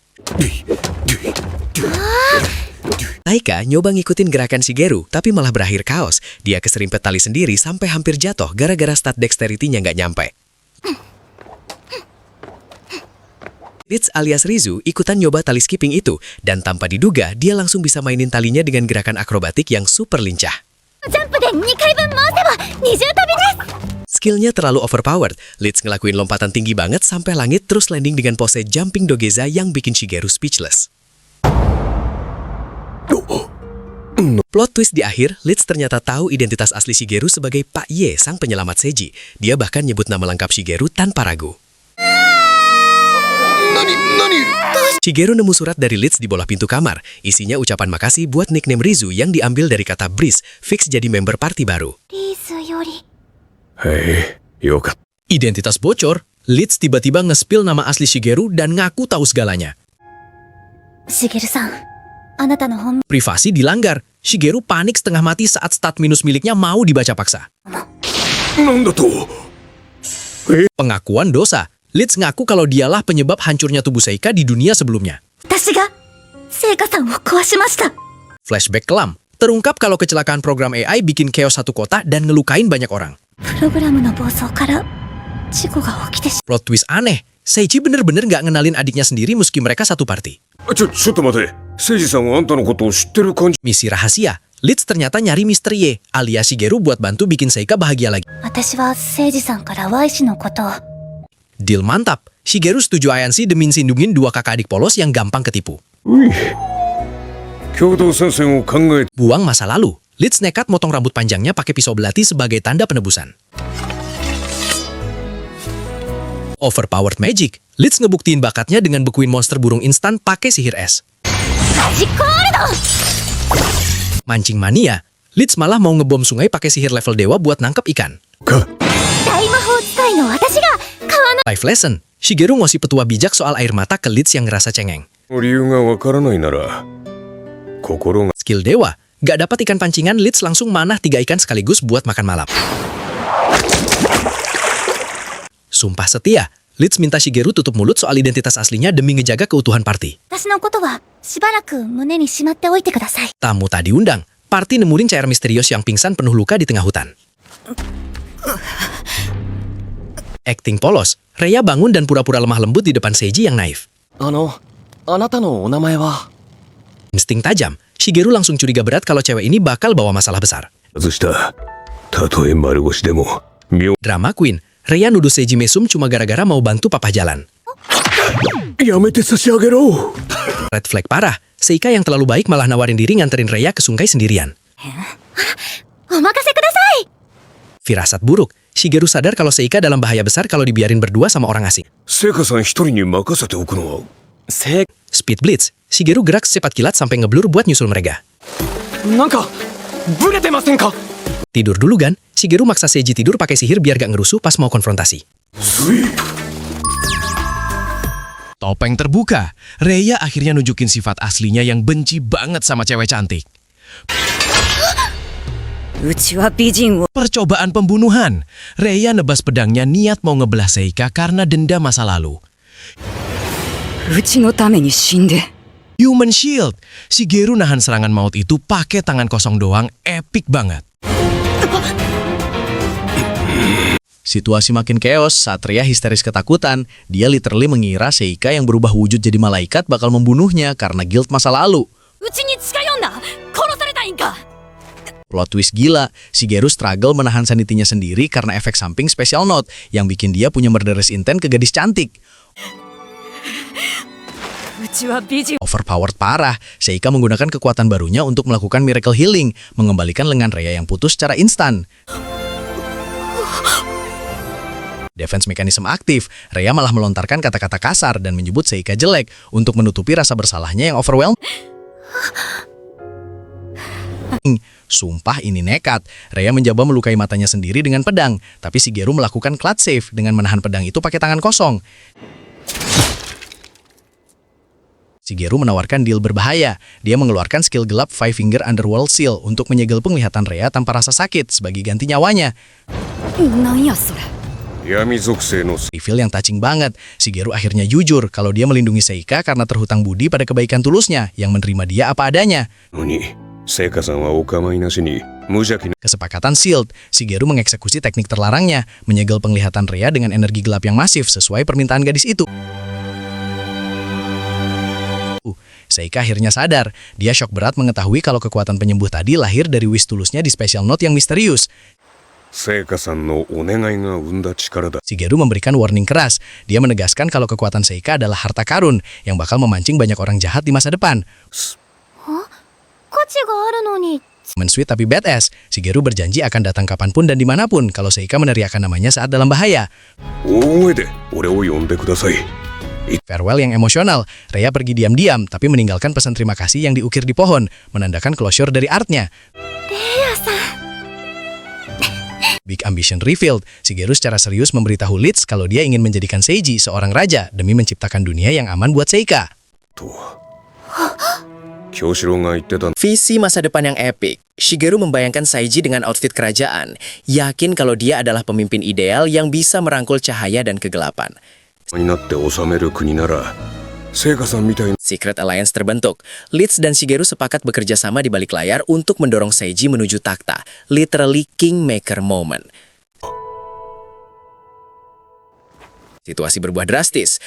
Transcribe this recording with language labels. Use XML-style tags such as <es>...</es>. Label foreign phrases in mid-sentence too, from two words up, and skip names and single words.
<id>Seika nyoba ngikutin gerakan Shigeru, tapi malah berakhir kaos. Dia keserimpet tali sendiri sampai hampir jatuh gara-gara</id> <en>stat dexterity-</en> <id>nya nggak nyampe. Leeds alias Rizu ikutan nyoba tali skipping itu, dan tanpa diduga, dia langsung bisa mainin talinya dengan gerakan akrobatik yang super lincah.</id> <ja>ジャンプで2回分回せば二重跳びです。</ja> <id>Skillnya terlalu overpowered, Leeds ngelakuin lompatan tinggi banget sampai langit terus landing dengan pose jumping dogeza yang bikin Shigeru speechless.</id> <en>Plot twist</en> <id>di akhir, Leeds ternyata tahu identitas asli Shigeru sebagai Pak Ye, sang penyelamat Seiji. Dia bahkan nyebut nama lengkap Shigeru tanpa ragu. Shigeru nemu surat dari Leeds di bola pintu kamar. Isinya ucapan makasih buat nickname Rizu yang diambil dari kata Breeze, fix jadi member party baru.</id> <ja>リーズよりへえ、よかった。</ja> <id>Identitas bocor, Leeds tiba-tiba nge-spill nama asli Shigeru dan ngaku tahu segalanya.</id> <ja>しげるさん、あなたの本</ja> <id>Privasi dilanggar. Shigeru panik setengah mati saat</id> <en>stat minus</en> <id>miliknya mau dibaca paksa.</id> <ja>なんだと。</ja> <id>Pengakuan dosa. Leeds ngaku kalau dialah penyebab hancurnya tubuh Seika di dunia sebelumnya.</id> <ja>私が聖火さんを壊しました。</ja> <id>Flashback kelam. Terungkap kalau kecelakaan program AI bikin chaos satu kota dan ngelukain banyak orang.</id> <ja>プログラムの暴走から事故が起きてし</ja> <en>Plot twist</en> <id>aneh. Seiichi bener-bener gak ngenalin adiknya sendiri meski mereka satu party.</id> <ja>ちょっと待て。誠司さんはあんたのことを知ってる感じ。</ja> <id>Misi rahasia. Leeds ternyata nyari Mr. Ye, alias Shigeru buat bantu bikin Seika bahagia lagi.</id> <ja>私は誠司さんから Y 氏のことを</ja> <id>Deal mantap. Shigeru setuju Ayansi demi sindungin dua kakak adik polos yang gampang ketipu.</id> <ja>うい。共同参戦を考えて。</ja> <id>Buang masa lalu. Leeds nekat motong rambut panjangnya pakai pisau belati sebagai tanda penebusan.</id> <en>Overpowered magic.</en> <id>Leeds ngebuktiin bakatnya dengan bekuin monster burung instan pakai sihir es.</id> <ja>マジコールド</ja> <id>Mancing mania. Leeds malah mau ngebom sungai pakai sihir level dewa buat nangkep ikan.</id> <ja>か。大魔法使いの私が川の</ja> <en>Life lesson.</en> <id>Shigeru ngasih petua bijak soal air mata ke Leeds yang ngerasa cengeng.</id> <ja>理由がわからないなら、心が。</ja> <id>Skill dewa. Gak dapat ikan pancingan, Leeds langsung manah 3 ikan sekaligus buat makan malam. Sumpah setia. Leeds minta Shigeru tutup mulut soal identitas aslinya demi ngejaga keutuhan party.</id> <ja>私のことはしばらく胸にしまっておいてください。</ja> <id>Tamu tak diundang. Party nemuin cair misterius yang pingsan penuh luka di tengah hutan. Acting polos. Rhea bangun dan pura-pura lemah lembut di depan Seiji yang naif.</id> <ja>あなたのお名前は</ja> <id>Insting tajam. Shigeru langsung curiga berat kalau cewek ini bakal bawa masalah besar.</id> <ja>外した。たとえ丸腰でも、妙。</ja> <en>Drama queen.</en> <id>Rhea nuduh Seiji mesum cuma gara-gara mau bantu papa jalan.</id> <ja>やめて差し上げろ。</ja> <en>Red flag parah.</en> <id>Seika yang terlalu baik malah nawarin diri nganterin Rhea ke sungai sendirian.</id> <ja>お任せください。</ja> <id>Firasat buruk. Shigeru sadar kalau Seika dalam bahaya besar kalau dibiarin berdua sama orang asing.</id> <ja>聖華さん一人に任せておくのは。</ja> <en>Speed blitz.</en> <id>Shigeru gerak secepat kilat sampai ngeblur buat nyusul mereka.</id> <ja>なんかブレてませんか</ja> <id>Tidur dulu kan? Shigeru maksa Seiji tidur pakai sihir biar gak ngerusuh pas mau konfrontasi.</id> <ja>スイープ。</ja> <id>Topeng terbuka. Rhea akhirnya nunjukin sifat aslinya yang benci banget sama cewek cantik.</id> <ja>うちは美人を</ja> <id>Percobaan pembunuhan. Rhea nebas pedangnya niat mau ngebelah Seika karena dendam masa lalu.</id> <ja>うちのために死んで</ja> <en>Human Shield.</en> <id>Shigeru nahan serangan maut itu pakai tangan kosong doang, epic banget. Situasi makin chaos saat Rhea histeris ketakutan. Dia literally mengira Seika yang berubah wujud jadi malaikat bakal membunuhnya karena guilt masa lalu.</id> <ja>うちに近寄んな殺されたいんか</ja> <en>Plot twist</en> <id>gila, Shigeru struggle menahan sanitinya sendiri karena efek samping</id> <en>special note</en> <id>yang bikin dia punya</id> <en>murderous intent</en> <id>ke gadis cantik.</id> <ja>うちは美人</ja> <id>Overpowered parah, Seika menggunakan kekuatan barunya untuk melakukan</id> <en>miracle healing,</en> <id>mengembalikan lengan Rhea yang putus secara instan.</id> <en>Defense mechanism</en> <id>aktif, Rhea malah melontarkan kata-kata kasar dan menyebut Seika jelek untuk menutupi rasa bersalahnya yang overwhelmed. Sumpah ini nekat. Rhea mencoba melukai matanya sendiri dengan pedang, tapi Shigeru melakukan</id> <en>clutch save</en> <id>dengan menahan pedang itu pakai tangan kosong. Shigeru menawarkan deal berbahaya. Dia mengeluarkan skill gelap Five Finger Underworld Seal untuk menyegel penglihatan Rhea tanpa rasa sakit sebagai ganti nyawanya.</id> <ja>なんやそれ闇属性の。</ja> <id>Reveal yang touching banget. Shigeru akhirnya jujur kalau dia melindungi Seika karena terhutang budi pada kebaikan tulusnya yang menerima dia apa adanya.</id> <ja>のに、聖華さんはお構いなしに無邪気な。</ja> <id>Kesepakatan Shield, Shigeru mengeksekusi teknik terlarangnya, menyegel penglihatan Rhea dengan energi gelap yang masif sesuai permintaan gadis itu. Seika akhirnya sadar. Dia shock berat mengetahui kalau kekuatan penyembuh tadi lahir dari wish tulusnya di</id> <en>special note</en> <id>yang misterius.</id> <ja>聖華さんのお願いが生んだ力だ。</ja> <id>Shigeru memberikan warning keras. Dia menegaskan kalau kekuatan Seika adalah harta karun yang bakal memancing banyak orang jahat di masa depan.</id> <ja>価値があるのに</ja> <id>Sweet tapi badass, Shigeru berjanji akan datang kapanpun dan dimanapun kalau Seika meneriakkan namanya saat dalam bahaya.</id> <ja>大声で俺を呼んでください。</ja> <id>Farewell yang emosional, Rhea pergi diam-diam tapi meninggalkan pesan terima kasih yang diukir di pohon, menandakan closure dari artnya.</id> <en>Big ambition revealed,</en> <id>Shigeru secara serius memberitahu Leeds kalau dia ingin menjadikan Seiji seorang raja demi menciptakan dunia yang aman buat Seika.</id> <ja>京志郎が言ってた</ja> <id>Visi masa depan yang epik. Shigeru membayangkan Seiji dengan outfit kerajaan, yakin kalau dia adalah pemimpin ideal yang bisa merangkul cahaya dan kegelapan.</id> <ja>になって治める国なら聖華さんみたいな</ja> <en>Secret Alliance terbentuk.</en> <id>Leeds dan Shigeru sepakat bekerja sama di balik layar untuk mendorong Seiji menuju takhta.</id> <en>Literally Kingmaker moment.</en> <id>Situasi berbuah drastis.</id>